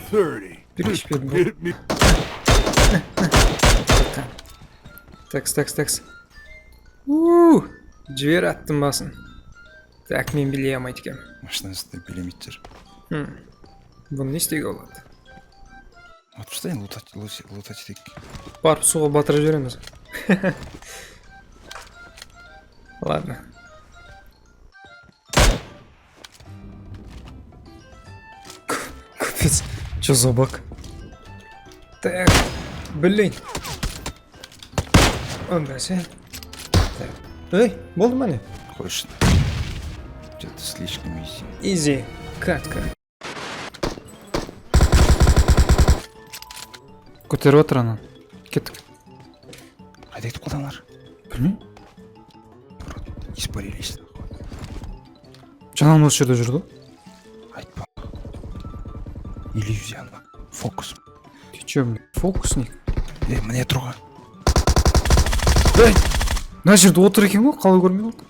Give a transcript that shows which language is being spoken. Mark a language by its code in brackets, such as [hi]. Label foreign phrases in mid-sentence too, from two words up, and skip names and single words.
[kk] Біреш бердім. Такс. Жібер аттым басын. Так, мен билей алмайды екем. Машинасында билемейді жер. Бұны не істеуге болады? Атып тастайын, лутать етейік. Барып суға батырып жібереміз. [ru] Ладно. Капец, чё за баг? Так, блин. Ондасы. Так. Эй, [kk] болды ма не? Қойшын. [ru] Что-то слишком изи. Изи. Катка. [kk] Көтеріп отыр ана. Кеттік. Қайда кетіп қалды аналар? Білмеймін. [ru] Испарились. [kk] Жаңағы осы жерде жүрді. Айтпа. [ru] Иллюзия. Фокус. Ты чё, блин, фокусник? [kk] Міне тұрға. Эй! Мына жерде отыр екен ғой, қалай көрмей қалды?